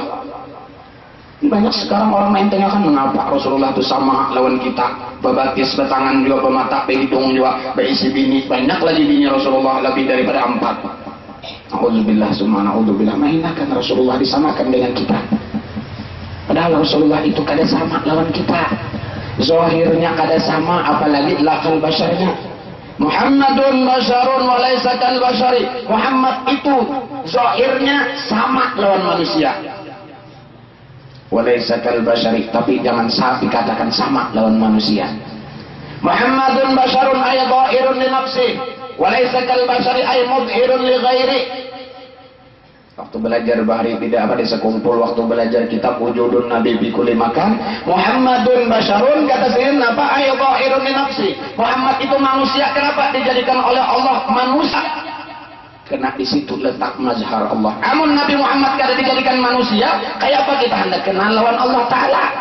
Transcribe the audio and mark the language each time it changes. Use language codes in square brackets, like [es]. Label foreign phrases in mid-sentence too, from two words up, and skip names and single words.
[bjn] Banyak sekarang orang main tanyakan mengapa Rasulullah itu sama lawan kita, bebatis, betangan juga, pemata, hidung juga, berisi bini, banyak lagi bini Rasulullah lebih daripada 4. [ar] أعوذ بالله ثم نعوذ بالله. [bjn] Mainkan Rasulullah disamakan dengan kita, padahal Rasulullah itu kada sama lawan kita. Zahirnya kada sama, apalagi lakal basyarnya. [ar] محمد بشر وليس كالبشر. [bjn] Muhammad itu zahirnya sama lawan manusia, [ar] وليس كالبشر, [bjn] tapi jangan sampai dikatakan sama lawan manusia. [ar] محمد بشر أي ظاهر لنفسه وليس كالبشر أي مظهر لغيره. [bjn] Waktu belajar bahari tidak apa sekumpul, waktu belajar kitab Wujudun Nabi bi kulli makan. [ar] محمد بشر, [bjn] kata sayyidina apa? [ar] أي ظاهر لنفسه. [bjn] Muhammad itu manusia, kenapa dijadikan oleh Allah manusia? Karena di situ letak mazhar Allah. Amun Nabi Muhammad kada dijadikan manusia, kayak apa kita hendak kenal lawan Allah Ta'ala?